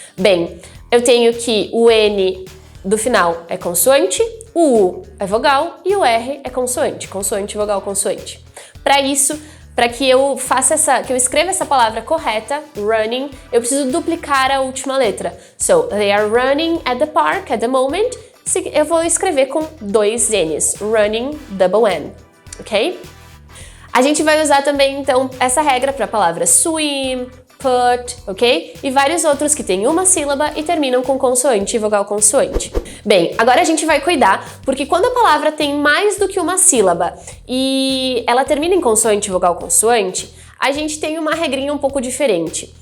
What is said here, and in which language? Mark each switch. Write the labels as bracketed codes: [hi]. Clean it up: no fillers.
[pt] Bem, eu tenho que o N do final é consoante, o U é vogal e o R é consoante. Consoante, vogal, consoante. Para isso, para que eu que eu escreva essa palavra correta, running, eu preciso duplicar a última letra. [en] So, they are running at the park at the moment. [pt] Eu vou escrever com dois N's. [en] Running, double N, [pt] ok? A gente vai usar também, então, essa regra para a palavra swim, put, ok? E vários outros que têm uma sílaba e terminam com consoante e vogal consoante. Bem, agora a gente vai cuidar, porque quando a palavra tem mais do que uma sílaba e ela termina em consoante e vogal consoante, a gente tem uma regrinha um pouco diferente.